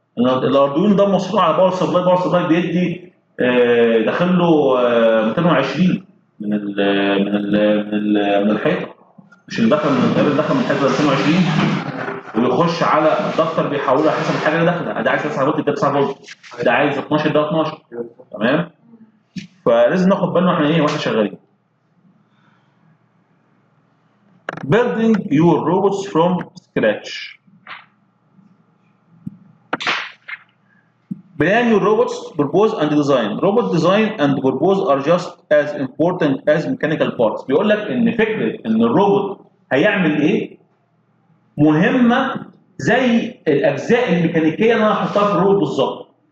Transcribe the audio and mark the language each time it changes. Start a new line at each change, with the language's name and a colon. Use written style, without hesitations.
Arabic: الاردوين ده مصنوع على باور سبلاي بيدي داخل له 220 من الحيطه، مش اللي دخل من التيار اللي دخل من الحيطه 220 ويخش على الدكتور بيحولها حسب الحاجه اللي داخله. ده عايز 9 فولت ده 9 فولت، ده عايز 12 ده 12. تمام؟ فلازم ناخد بالنا احنا ايه واحنا شغالين.
English: Building your robots from scratch. Plan your robots, propose and design. Robot design and propose are just as important as mechanical parts.
Arabic: بيقول لك ان فكره ان الروبوت هيعمل ايه مهمه زي الاجزاء الميكانيكيه اللي انا هحطها في الروبوت بالظبط.